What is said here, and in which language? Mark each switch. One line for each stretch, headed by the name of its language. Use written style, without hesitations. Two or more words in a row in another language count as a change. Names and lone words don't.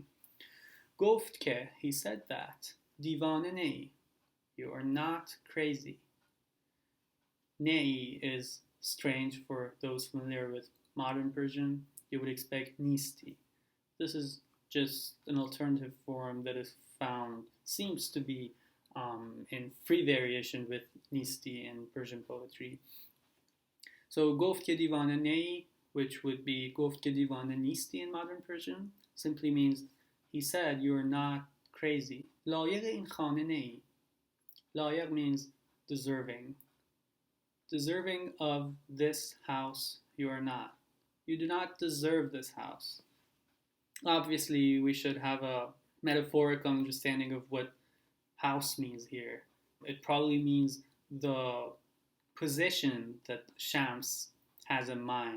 Persian: گفت که,
English: he said that,
Persian: دیوانه نی,
English: you are not crazy. Nei is strange for those familiar with modern Persian. You would expect nisti. This is just an alternative form that is found, seems to be in free variation with nisti in Persian poetry. So
Persian: گفت که دیوانه نی,
English: which would be
Persian: گفت که دیوانه نیستی
English: in modern Persian, simply means he said you are not crazy.
Persian: لایق این خانه نی. لایق
English: means deserving. Deserving of this house you are not. You do not deserve this house. Obviously, we should have a metaphorical understanding of what house means here. It probably means the position that Shams has in mind.